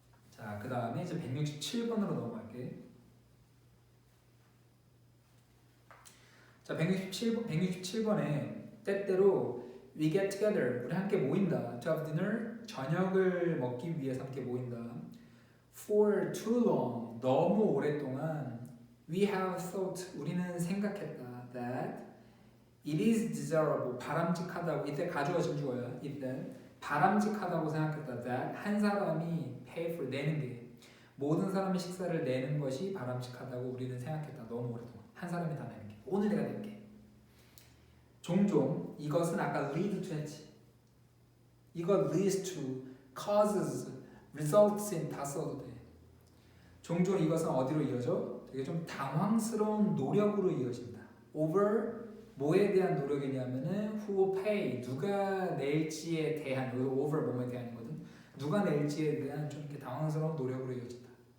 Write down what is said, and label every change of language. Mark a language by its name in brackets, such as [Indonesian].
[Korean] 자, 그 다음에 이제 167번으로 넘어갈게. 자, 167번에 때때로 [English] we get together, [Korean] 우리 함께 모인다. [English] to have dinner, [Korean] 저녁을 먹기 위해서 함께 모인다. [English] for too long, [Korean] 너무 오랫동안 [English] we have thought, [Korean] 우리는 생각했다. [English] that it is desirable, [Korean] 바람직하다고. 이때 가주어진 주어야. 이때 바람직하다고 생각했다. that 한 사람이 [English] pay for, [Korean] 내는 게 모든 사람의 식사를 내는 것이 바람직하다고 우리는 생각했다. 너무 오랫동안 한 사람이 다 내는 게, 오늘 내가 낼게. 종종 이것은 아까 lead to 했지. 이거 [English] leads to, causes, results in [Korean] 다 써도 돼. 종종 이것은 어디로 이어져? 되게 좀 당황스러운 노력으로 이어진다. over 뭐에 대한 노력이냐면은 [English] who will pay [Korean] 누가 낼지에 대한 여기 over 뭐에 대한이거든. 누가 낼지에 대한 좀 이렇게 당황스러운 노력으로 이어진다.